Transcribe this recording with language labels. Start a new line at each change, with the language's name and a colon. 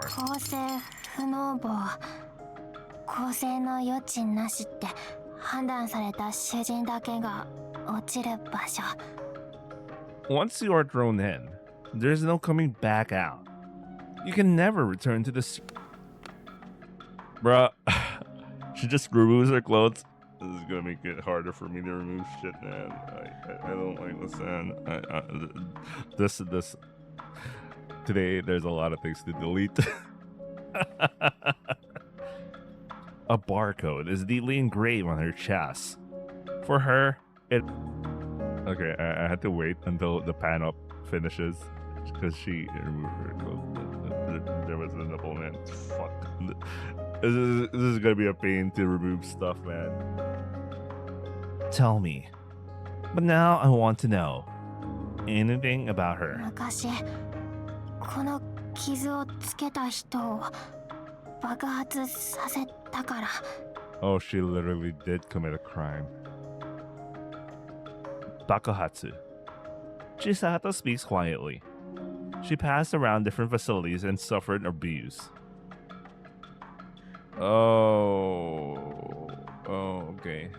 Japanese: 構成不能坊、構成の余地なしって判断された囚人だけが落ちる場所。
English: Once you are thrown in, there's no coming back out. You can never return to the. Bruh, she just removes her clothes. This is gonna make it harder for me to remove shit, man. I don't like this, man. This. Today, there's a lot of things to delete. A barcode is deeply engraved on her chest. For her, it. Okay, I had to wait until the pan up finishes because she removed her clothes. There was a nipple, man. Fuck. This is gonna be a pain to remove stuff, man. Tell me. But now I want to know anything about her.
Japanese: 昔この傷をつけた人を爆発させたから。
English: Oh, she literally did commit a crime. Bakuhatsu. Chisato speaks quietly. She passed around different facilities and suffered abuse. Oh, okay.